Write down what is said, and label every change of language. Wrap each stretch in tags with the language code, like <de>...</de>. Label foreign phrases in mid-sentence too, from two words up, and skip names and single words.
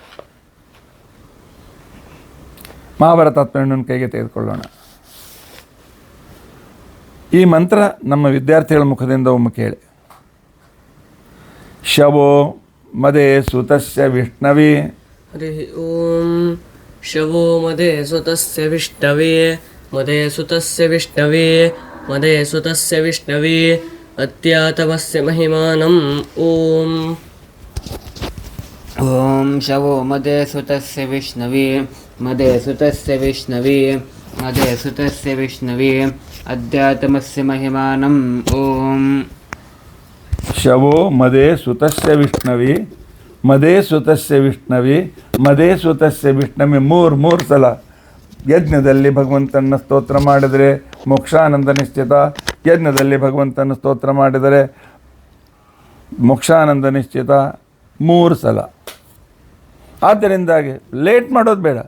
<kn>ಮಹಾಭಾರತ ತಾತ್ಪರ್ಯವನ್ನು ಕೈಗೆ ತೆಗೆದುಕೊಳ್ಳೋಣ. ಈ ಮಂತ್ರ ನಮ್ಮ ವಿದ್ಯಾರ್ಥಿಗಳ ಮುಖದಿಂದ ಒಮ್ಮೆ ಕೇಳಿ.</kn> <sa>ಶವೋ ಮದೇ ಸುತಸ್ಯ ವಿಷ್ಣವೇ. ಹರಿ ಓಂ. ಶವೋ ಮದೇ ಸುತಸ್ಯ ವಿಷ್ಣವೇ. ಮದೇ ಸುತಸ್ಯ ವಿಷ್ಣವೇ. ಮದೇ ಸುತಸ್ಯ ವಿಷ್ಣವೇ. ಅತ್ಯಾತಮಸ್ಯ ಮಹಿಮಾನಂ. ಓಂ. ಓಂ ಶವೋ ಮದೇ ಸುತಸ್ಯ ವಿಷ್ಣವೇ. ಮದೇ ಸುತಸ್ಯ ವಿಷ್ಣವೇ. ಮದೇ ಸುತಸ್ಯ ವಿಷ್ಣವೇ. ಅಧ್ಯಾತ್ಮಸ್ಯ ಮಹಿಮಾನಂ. ಓಂ. ಶವೋ ಮದೇ ಸುತಸ್ಯ ವಿಷ್ಣವಿ. ಮದೇ ಸುತಸ್ಯ ವಿಷ್ಣವಿ. ಮದೇ ಸುತಸ್ಯ ವಿಷ್ಣವಿ.</sa> <kn>ಮೂರು ಸಲ ಯಜ್ಞದಲ್ಲಿ ಭಗವಂತನ ಸ್ತೋತ್ರ ಮಾಡಿದರೆ ಮೋಕ್ಷಾನಂದ ನಿಶ್ಚಿತ. ಯಜ್ಞದಲ್ಲಿ ಭಗವಂತನ ಸ್ತೋತ್ರ ಮಾಡಿದರೆ ಮೋಕ್ಷಾನಂದ ನಿಶ್ಚಿತ. 3 ಸಲ. ಆದ್ದರಿಂದಾಗಿ ಲೇಟ್ ಮಾಡೋದು ಬೇಡ.</kn>